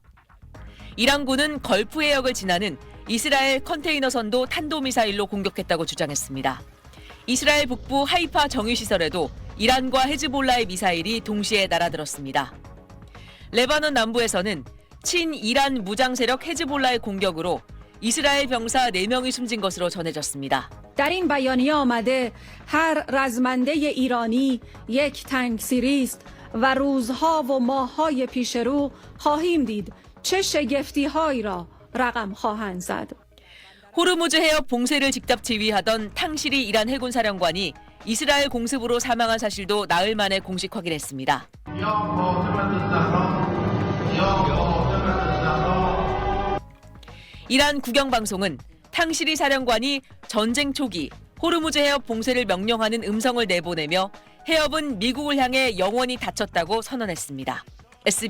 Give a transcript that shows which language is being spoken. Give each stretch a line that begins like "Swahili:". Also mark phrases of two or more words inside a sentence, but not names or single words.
Korean: 이란군은 걸프 해역을 지나는 이스라엘 컨테이너선도 탄도미사일로 공격했다고 주장했습니다. 이스라엘 북부 하이파 정유시설에도 이란과 헤즈볼라의 미사일이 동시에 날아들었습니다. 레바논 남부에서는 친이란 무장세력 헤즈볼라의 공격으로 이스라엘 병사 4명이 숨진 것으로 전해졌습니다.
Persian: در این بیانیه آمده هر رزمنده ایرانی یک تنگسیری است و روزها و ماه‌های پیش رو خواهیم دید چه شگفتی‌هایی را رقم خواهند زد.
Korean: 호르무즈 해협 봉쇄를 직접 지휘하던 탕시리 이란 해군 사령관이 이스라엘 공습으로 사망한 사실도 나흘 만에 공식 확인했습니다. 이란 국영방송은 탕시리 사령관이 전쟁 초기 호르무즈 해협 봉쇄를 명령하는 음성을 내보내며 해협은 미국을 향해 영원히 닫혔다고 선언했습니다.